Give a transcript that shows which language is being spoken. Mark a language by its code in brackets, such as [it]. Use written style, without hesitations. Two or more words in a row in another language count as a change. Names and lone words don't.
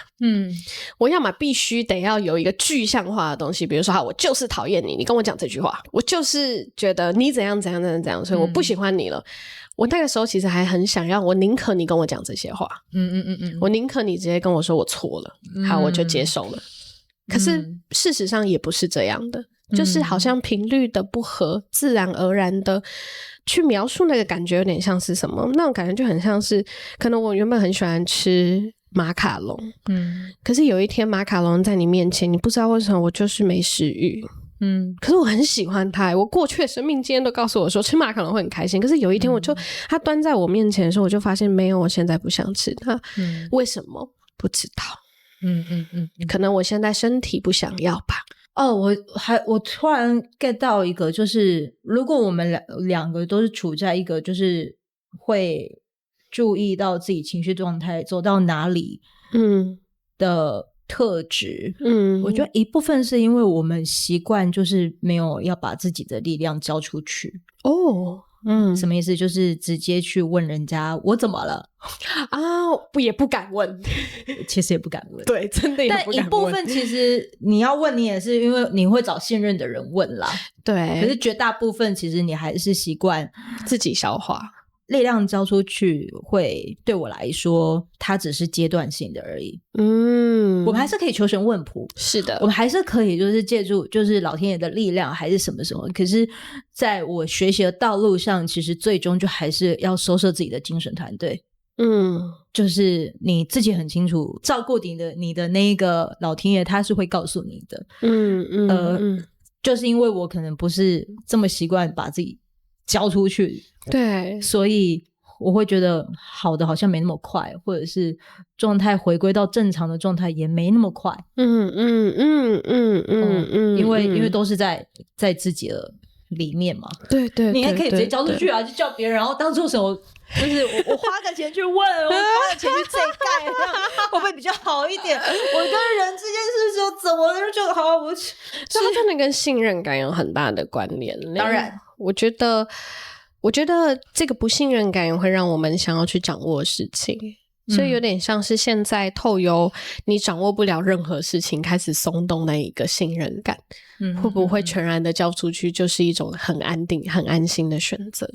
[zh] 我要麼必須得要有一個具象化的東西，比如說我就是討厭你，你跟我講這句話，我就是覺得你怎樣怎樣怎樣怎樣，所以我不喜歡你了。我那個時候其實還很想要，我寧可你跟我講這些話，我寧可你直接跟我說我錯了，好，我就接受了。可是事實上也不是這樣的，就是好像頻率的不合，自然而然的去描述那個感覺，有點像是什麼？那種感覺就很像是，可能我原本很喜歡吃馬卡龍，可是有一天馬卡龍在你面前，你不知道為什麼我就是沒食慾。可是我很喜歡它，我過去的生命經驗都告訴我說吃馬卡龍會很開心。可是有一天它端在我面前的時候，我就發現沒有，我現在不想吃它。為什麼？不知道。可能我現在身體不想要吧。我突然 get 到一個，就是如果我們兩個都是處在一個就是會注意到自己情緒狀態走到哪裡的特質，我覺得一部分是因為我們習慣就是沒有要把自己的力量交出去。什麼意思？就是直接去問人家我怎麼了啊？也不敢問，其實也不敢問。對，真的也不敢問。但一部分其實你要問，你也是因為你會找信任的人問啦。對，可是絕大部分其實你還是習慣自己消化。力量交出去會對我來說它只是階段性的而已。我们還是可以求神問卜，是的，我们還是可以就是借助就是老天爺的力量還是什麼什麼，可是在我學習的道路上，其實最終就還是要收攝自己的精神團隊。就是你自己很清楚照顧你的那一個老天爺他是會告訴你的。就是因為我可能不是這麼習慣把自己交出去，對，所以我會覺得好的好像沒那麼快，或者是狀態回歸到正常的狀態也沒那麼快。因為都是在自己的裡面嘛。對，你還可以直接交出去啊，就叫別人，然後當做什麼，就是我花個錢去問，我花個錢去這蓋，會不會比較好一點？我跟人之間是說怎麼了就好，我所以它真的跟信任感有很大的關聯。當然。我覺得這個不信任感也會讓我們想要去掌握事情，所以有點像是現在透由你掌握不了任何事情開始鬆動那一個信任感，會不會全然的交出去就是一種很安定很安心的選擇。